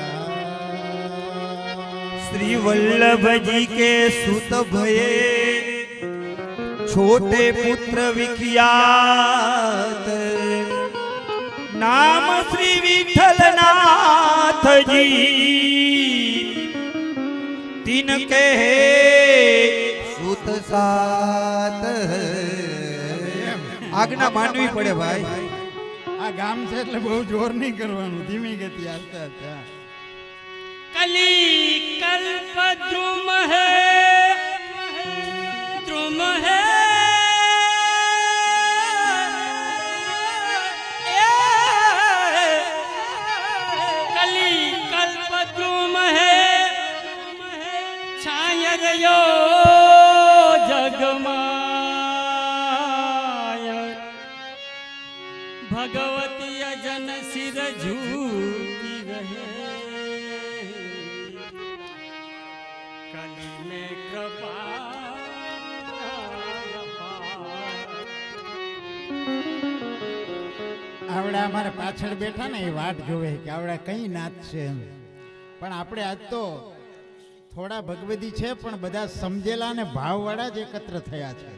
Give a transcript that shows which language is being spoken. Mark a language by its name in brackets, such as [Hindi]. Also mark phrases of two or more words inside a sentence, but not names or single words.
[Braj] श्री वल्लभ जी के सुत भये छोटे पुत्र विख्यात नाम श्री विठलनाथ जी तिनके सुत सात [Gujarati] આજ્ઞા માનવી પડે ભાઈ આ ગામ છે એટલે બહુ જોર નહીં કરવાનું, ધીમી ગતિ આસ્તે આસ્તે. [Braj] कली कल्प द्रुम है कली कल्प द्रुम है छाय गयो जगमाय भगवती अजन सिर झूकी रहे कली में कृपा [Gujarati] આવડા અમારે પાછળ બેઠા ને એ વાટ જોવે કે આવડા કઈ નાચ છે એમ. પણ આપણે આજ તો થોડા ભગવદી છે પણ બધા સમજેલા ને ભાવવાળા જ એકત્ર થયા છે.